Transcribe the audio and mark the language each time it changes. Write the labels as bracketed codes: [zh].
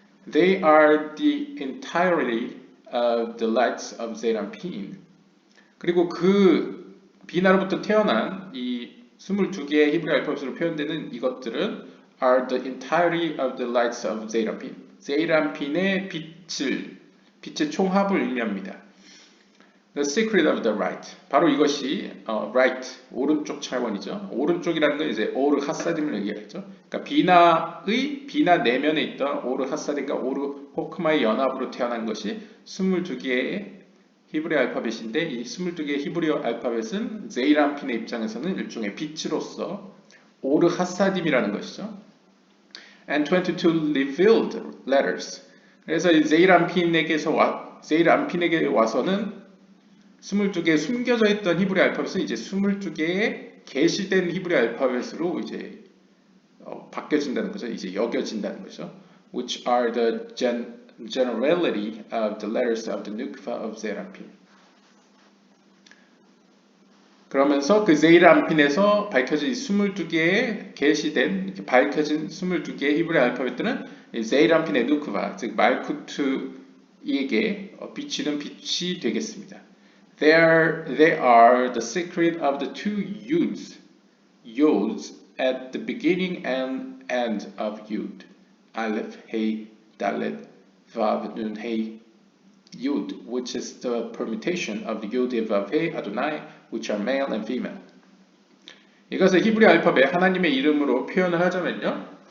[en] They are the entirety of the lights of Zeranpin. [ko] 그리고 그 비나로부터 태어난 이 22개의 히브리 알파벳으로 표현되는 이것들은 [en] are the entirety of the lights of Zeranpin. [ko] 제이란핀의 빛의 총합을 의미합니다. [en] The secret of the right. [ko] 바로 이것이 right, 오른쪽 차원이죠. 오른쪽이라는 건 이제 오르 하사딘을 얘기하죠. 그러니까 비나 내면에 있던 오르 하사딘과 오르 호크마의 연합으로 태어난 것이 22개의 히브리 알파벳인데 이 22개의 히브리 알파벳은 제이란핀의 입장에서는 일종의 빛으로서 오르 하사딤이라는 것이죠. [en] And 22 revealed letters. [ko] 그래서 이 제이란핀에게 와서는 22개의 숨겨져 있던 히브리 알파벳은 이제 22개의 계시된 히브리 알파벳으로 이제 바뀌어진다는 거죠. 이제 여겨진다는 거죠. [en] Which are the generality of the letters of the Nukva of Zeranpin. [ko] 그러면서 그 제이란핀에서 밝혀진 22개의 계시된 이렇게 밝혀진 22개의 히브리 알파벳들은 제이란핀의 누크바, 즉 말쿠트에게 비치는 빛이 되겠습니다. [en] They are the secret of the two yods at the beginning and end of yod. Aleph, Hey, Dalet, Vav, Nun, Hey, Yod, which is the permutation of the Yod, Vav, Hey, Adonai, which are male and female. [ko] 이것을 히브리 알파벳 하나님의 이름으로 표현을 하자면요.